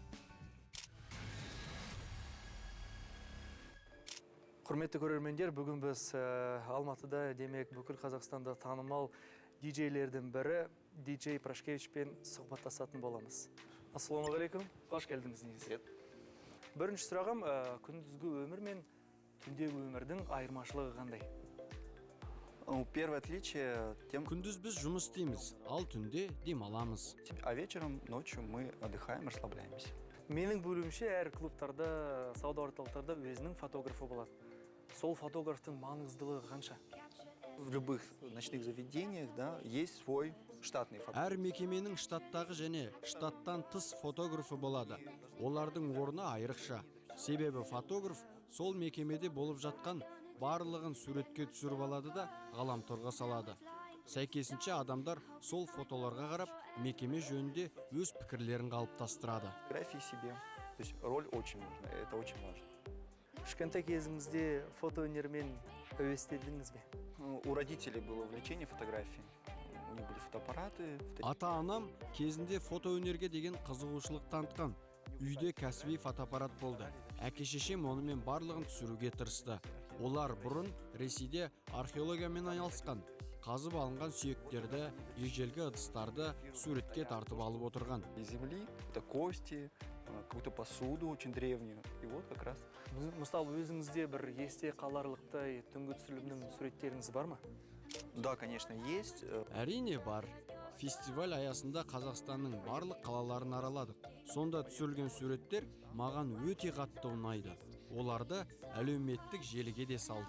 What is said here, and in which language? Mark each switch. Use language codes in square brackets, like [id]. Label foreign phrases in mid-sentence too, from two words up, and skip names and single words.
[kk] Құрметті көрермендер, бүгін біз Алматыда, демек бүкіл Қазақстанда танымал диджейлердің бірі диджей Прашкевичпен сұхбаттасатын боламыз. Ассалаумағалейкум, қош келдіңіз негізі. Бірінші сұрағым, күндізгі өмір мен түндегі өмірдің айырмашылығы қандай? [ru] Первое отличие тем, [kk] күндіз біз жұмыс істейміз, ал түнде демаламыз. [ru] а вечером, ночью мы отдыхаем, расслабляемся. [kk] Менің бөлімше әр клубтарда, сауда орталықтарда өзінің фотографы болады. Сол фотографтың маңыздылығы қанша? [ru] В любых ночных заведениях, да, есть свой штатный фотограф. [kk] Әр мекеменің штаттағы және штаттан тыс фотографы болады. Олардың орны айрықша. Себебі фотограф сол мекемеде болып жатқан барлығын суретке түсіріп алады да ғаламторға салады. Сәйкесінше адамдар сол фотоларға қарап, мекеме жөнінде өз пікірлерін қалыптастырады. [ru] Фотографии себе. То есть роль очень нужна, это очень важно. [kk] Кішкентай кезіңізде фотоөнермен әуестедіңіз бе? [ru] У родителей было увлечение фотографией. У них были фотоаппараты. [kk] Ата-анам кезінде фотоөнерге деген қызығушылық танытқан. Үйде кәсіби фотоаппарат болды. Әке-шешем онымен барлығын түсіруге тырысты. Олар бұрын Ресейде археологиямен айналысқан. Қазып алынған сүйектерді, ежелгі ыдыстарды суретке тартып алып отырған. [ru] Из земли, это кости, какую-то посуду очень древнюю. И вот как раз. [kk] Мысалы, өзіңізде бір есте қаларлықтай түнгі түсірілімнің суреттеріңіз бар ма? [ru] Да, конечно, есть. [kk] Әрине бар. Фестиваль аясында Қазақстанның барлық қалаларын араладық. Сонда түсірілген суреттер маған өте қатты ұнайды. Оларды әлеуметтік желіге де салдым.